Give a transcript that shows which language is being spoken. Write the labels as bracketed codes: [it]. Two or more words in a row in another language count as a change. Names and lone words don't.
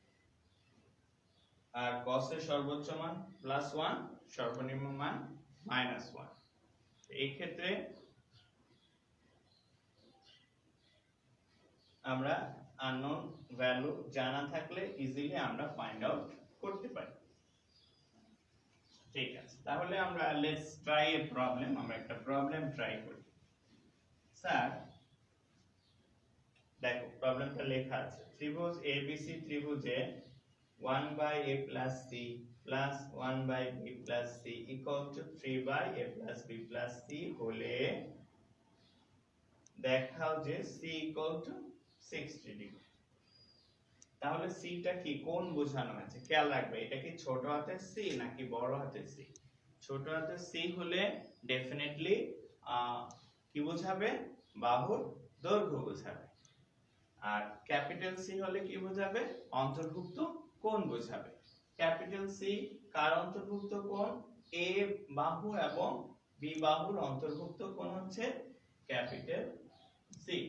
[bn] আর cos এর সর্বোচ্চ মান +1 সর্বনিম্ন মান -1 এই ক্ষেত্রে আমরা [en] unknown value [bn] জানা থাকলে ইজিলি আমরা [en] find out [bn] করতে পারি ঠিক আছে তাহলে আমরা [en] let's try a problem [bn] আমরা একটা প্রবলেম ট্রাই করি স্যার দেখো প্রবলেমটা লেখা আছে ত্রিভুজ ABC ত্রিভুজে [en] 1/a + c plus 1/b plus c [bn] equal to 3/a plus b plus c হলে দেখাও যে [en] c equal to 60 [bn] ডিগ্রি তাহলে c টা কি কোণ বোঝানো আছে খেয়াল রাখবে এটা কি ছোট হাতের c নাকি বড় হাতের c ছোট হাতের c হলে ডেফিনেটলি কি বোঝাবে বাহুর দৈর্ঘ্য বোঝাবে আর ক্যাপিটাল C হলে কি বোঝাবে অন্তর্ভুক্ত কোণ বোঝাবে ক্যাপিটাল C কার অন্তর্ভুক্ত কোণ A বাহু এবং B বাহুর অন্তর্ভুক্ত কোণ হচ্ছে ক্যাপিটাল C